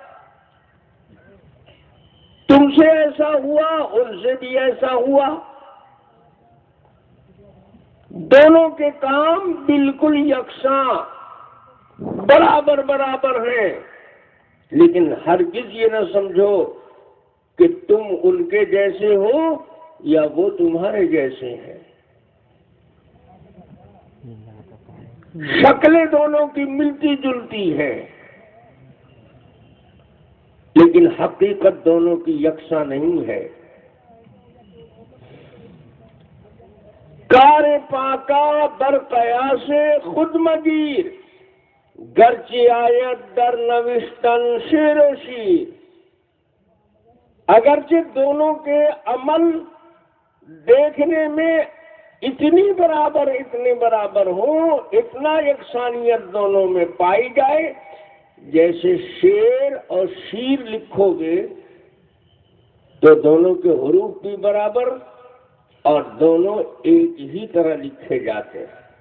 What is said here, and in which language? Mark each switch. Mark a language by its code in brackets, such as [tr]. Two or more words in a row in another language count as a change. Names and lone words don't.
[ur] تم سے ایسا ہوا، ان سے بھی ایسا ہوا، دونوں کے کام بالکل یکساں برابر برابر ہیں، لیکن ہرگز یہ نہ سمجھو کہ تم ان کے جیسے ہو یا وہ تمہارے جیسے ہیں۔ شکلیں دونوں کی ملتی جلتی ہیں، لیکن حقیقت دونوں کی یکساں نہیں ہے۔ [fa] کار پاکا بر قیاس خود مگیر، گرچہ آیت در نوشتن شعر و شیر۔ [ur] اگرچہ دونوں کے عمل دیکھنے میں اتنے برابر ہوں، اتنا یکسانیت دونوں میں پائی جائے، جیسے شعر اور شیر لکھو گے تو دونوں کے حروف بھی برابر اور دونوں ایک ہی طرح لکھے جاتے ہیں۔